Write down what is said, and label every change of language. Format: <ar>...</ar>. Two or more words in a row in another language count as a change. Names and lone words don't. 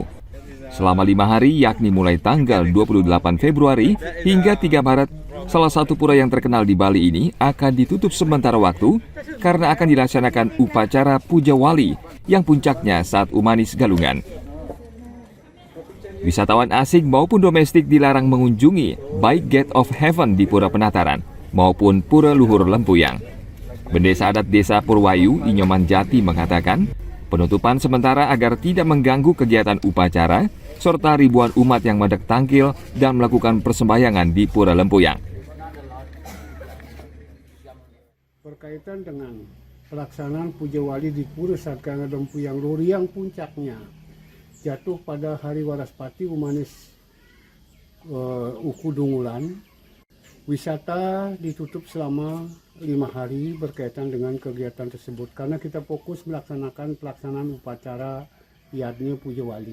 <id>Selama 5 hari, yakni mulai tanggal 28 Februari hingga 3 Maret, salah satu pura yang terkenal di Bali ini akan ditutup sementara waktu karena akan dilaksanakan upacara Puja Wali yang puncaknya saat Umanis Galungan. Wisatawan asing maupun domestik dilarang mengunjungi baik Gate of Heaven di Pura Penataran maupun Pura Luhur Lempuyang. Bendesa adat Desa Purwayu, Inyoman Jati mengatakan, penutupan sementara agar tidak mengganggu kegiatan upacara, serta ribuan umat yang medek tangkil dan melakukan persembahyangan di Pura Lempuyang. Berkaitan dengan pelaksanaan Puja Wali di Pura Sakanga Lempuyang Luhur yang puncaknya jatuh pada hari Waraspati Umanis Uku Dungulan, wisata ditutup selama 5 hari berkaitan dengan kegiatan tersebut karena kita fokus melaksanakan pelaksanaan upacara yakni Puja Wali.</id>